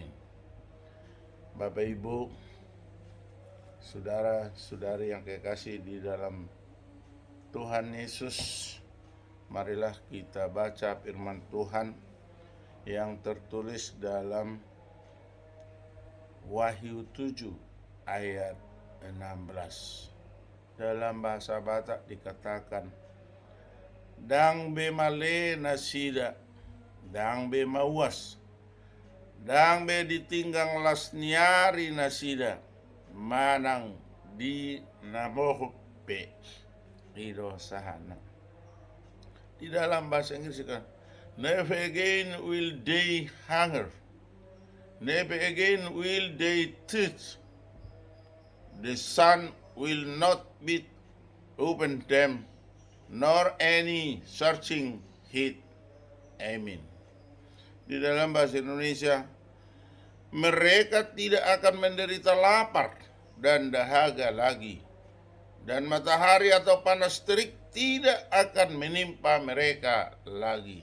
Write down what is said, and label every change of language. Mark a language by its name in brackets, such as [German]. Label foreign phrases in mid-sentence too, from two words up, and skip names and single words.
[Indonesian] Bapak Ibu, saudara-saudari yang kekasih di dalam Tuhan Yesus, marilah kita baca firman Tuhan yang tertulis dalam Wahyu 7 ayat 16. Dalam bahasa Batak dikatakan, [Batak Toba] dang be male nasida, dang be mawas, dang be ditinggang lasniari nasida, manang di namoho pe ido sahana. [Indonesian] Di dalam bahasa Inggris kan, [English] never again will they hunger, never again will they thirst, the sun will not beat open them, nor any searching heat. [Indonesian] Amin. Di dalam bahasa Indonesia, mereka tidak akan menderita lapar dan dahaga lagi, dan matahari atau panas terik tidak akan menimpa mereka lagi.